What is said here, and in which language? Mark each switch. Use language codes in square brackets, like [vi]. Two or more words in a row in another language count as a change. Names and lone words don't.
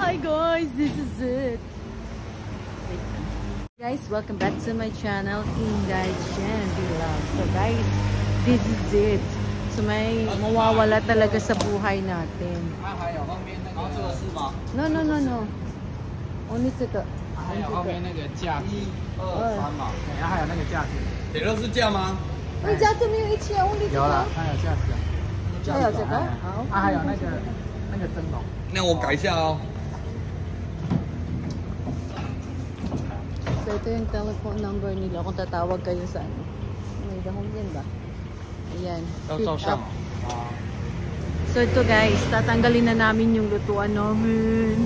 [en] Hi guys, this is it. Guys, welcome back to my channel, Inday Jen Vlog. So guys, this is it. [tl] So may mawawala talaga sa buhay natin. [en] No. Only 这个。 [zh] 还有后面那个架子，1、2、3嘛，然后还有那个架子。铁肉是架吗？哎，架子没有一起啊，only 有了，还有架子。还有这个，好。还有那个灯笼。那我改一下哦。 [tl] So ito yung [en] telephone number [tl] nila kung tatawag kayo sa ano. May dahon yan ba? Ayan. [en] Pick up. [tl] So ito guys, tatanggalin na namin yung lutuan namin.